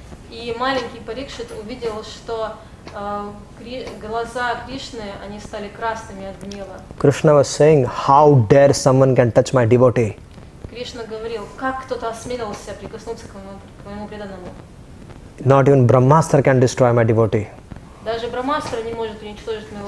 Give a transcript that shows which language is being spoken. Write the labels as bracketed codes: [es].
[ru] И маленький Парикшит увидел, что глаза Кришны, они стали красными от гнева. [en] Krishna was saying, "How dare someone can touch my devotee?" [ru] Кришна говорил: как кто-то осмелился прикоснуться к моему преданному. [en] Not even Brahmastra can destroy my devotee. [ru] Даже Брамастра не может уничтожить моего